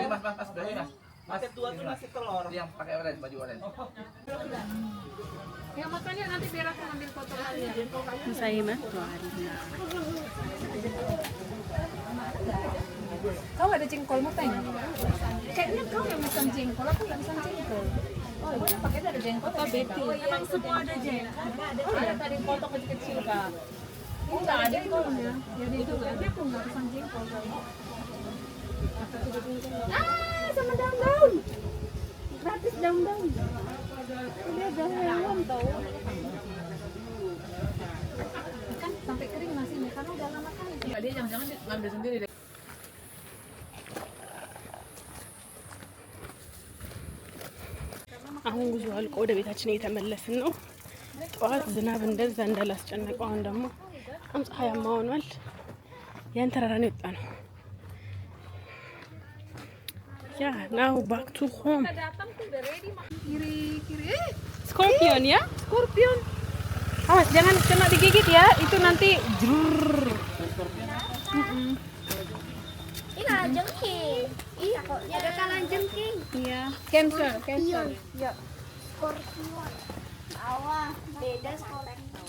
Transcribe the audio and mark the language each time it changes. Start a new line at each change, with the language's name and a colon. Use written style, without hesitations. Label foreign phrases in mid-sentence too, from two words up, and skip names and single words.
Indonesian: Mas tua tuh nasi telur yang pakai orange, baju orange. Yang makannya nanti biar aku ambil foto kalian.
Amharic: ምሳ መጥቷል።
Indonesian: Kau ada jengkol mau tanya? Kayaknya kau yang pesan jengkol, aku nggak pesan jengkol. Oh iya, paketnya ada jengkol atau beti? Emang semua ada jengkol? Oh iya, tadi foto kecil-kecil Kak. Oh nggak ada jengkolnya. Jadi itu berarti aku nggak pesan jengkol. Sama daun-daun. Gratis daun-daun. Ini ada hewan tau. Kan sampai kering nasinya karena udah lama kali. Dia jangan-jangan ngambil sendiri deh.
Amharic: አሁን ጉዞ አልቆ ወደ ቤታችን እየተመለስን ነው። ጠዋት ዝናብ እንደዛ እንዳላስጨነቀው አሁን ደግሞ በጣም ፀሐያማ ሆኗል። ያን ተራራ ነው የወጣ ነው።
English: Ya now back to home።
Amharic: ስኮርፒዮን ya?
Indonesian: Scorpion. Awas jangan kena digigit ya. Itu nanti jrrr. Ini kalajengking. Iya kok. Ada kalajengking. Iya. Cancer. Ya. Scorpion. Awas, beda scorpion.